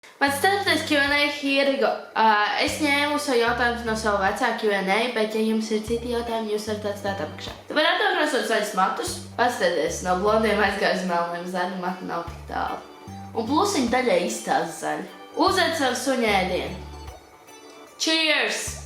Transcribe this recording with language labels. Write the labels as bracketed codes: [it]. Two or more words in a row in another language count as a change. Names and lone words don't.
[lv] Mans ceturtais Q&A, [en] here we go. [lv] Es ņēmu savu jautājumus no savu vecā Q&A, bet ja jums ir citi jautājumi, jūs varat atstāt apakšā. Tu vari atkrāsot zaļus matus, paskaties, no blondiem aizgāja uz melniem, zaļu matu nav tik tālu. Un plusiņi daļai izstāsta zaļi. Uzēd savu suņu ēdienu. Cheers!